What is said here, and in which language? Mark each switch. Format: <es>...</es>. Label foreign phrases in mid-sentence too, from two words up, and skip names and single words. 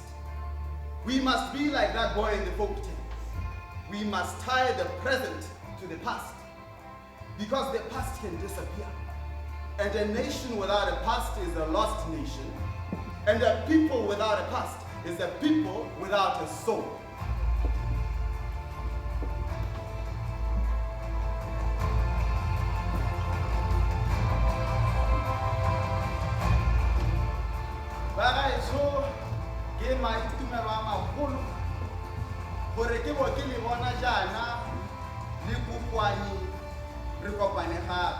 <en>We must be like that boy in the folk tale. We must tie the present to the past, because the past can disappear. And a nation without a past is a lost nation, and a people without a past is a people without a soul.</en> <tn>Bagaetsho ke maitumelo a magolo gore ke bo ke le bona jana le kokwani re kopane gape.</tn>